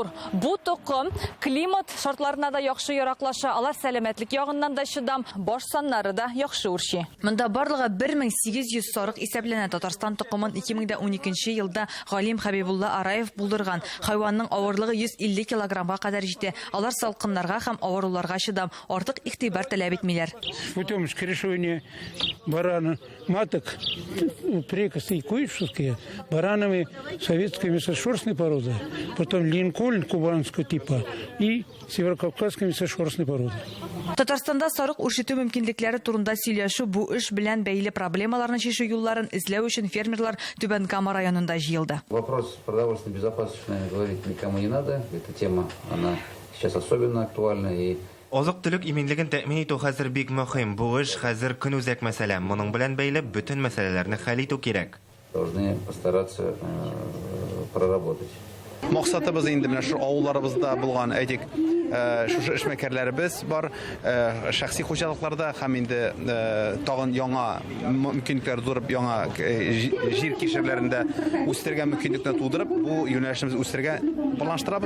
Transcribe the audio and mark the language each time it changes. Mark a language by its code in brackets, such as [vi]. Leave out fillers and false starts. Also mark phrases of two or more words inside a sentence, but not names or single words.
[tt] Бу тукым климат шартларына да яхшы яраклаша, алар сәламәтлек ягыннан да чыдам, баш саннары да яхшы үрчи. Монда барлыгы 1800 сарык исәпләнә. Татарстан тукымын 2012 елда Галим Хабибулла Араев булдырган. Хайванның авырлыгы 150 килограммга кадәр җитә. Алар салкыннарга һәм авыруларга чыдам, артык игътибар таләп итмиләр. [ru] Путем скрещивания барана маток прикосы и куйшевские баранами советской мясошерстной породы, потом линкольн кубанского типа и северокавказской мясошерстной породы. [tt] Татарстанда сарык үрчетү мөмкинлекләре турында сөйләшү, бу эш белән бәйле проблемаларны чишү юлларын эзләү өчен фермерлар Түбән Кама районында җыелды. [ru] Вопрос продовольственной безопасности, наверное, говорить никому не надо. Эта тема, она сейчас особенно актуальна. [tt] Азык-төлек иминлеген тәэмин итү хәзер бик мөһим. Бу эш хәзер көнүзәк мәсьәлә. Моның белән бәйле бөтен мәсьәләләрне хәл итү кирәк. [ru] Должны постараться проработать. [tt] Максатыбыз инде менә шу авылларыбызда булган әйтик, шушы эшмәкәрләребез бар, шәхси хуҗалыкларда һәм инде тагын яңа мөмкинлекләр тудырып, яңа җир кишерләрендә үстергән мөмкинлекне тудырып, бу юнәлешебезне үстергә планлаштырабыз.